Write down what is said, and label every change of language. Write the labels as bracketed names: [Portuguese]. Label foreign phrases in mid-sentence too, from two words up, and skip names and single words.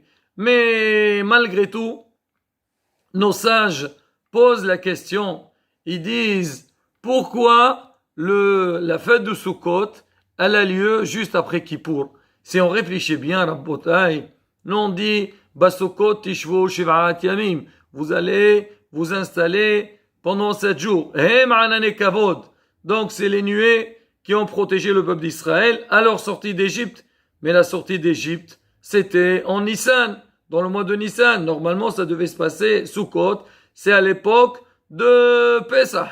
[French] Mais malgré tout, nos sages posent la question. Ils disent pourquoi la fête de Sukkot, elle a lieu juste après Kippour. Si on réfléchit bien, Rabbotai, nous on dit, [Hebrew] בסוכות תשבו שבעת ימים. [French] Vous allez vous installer pendant 7 jours. [Hebrew] הם ענני כבוד. [French] Donc c'est les nuées qui ont protégé le peuple d'Israël à leur sortie d'Égypte. Mais la sortie d'Égypte, c'était en Nissan, dans le mois de Nissan. Normalement, ça devait se passer Sukkot. C'est à l'époque de Pesach.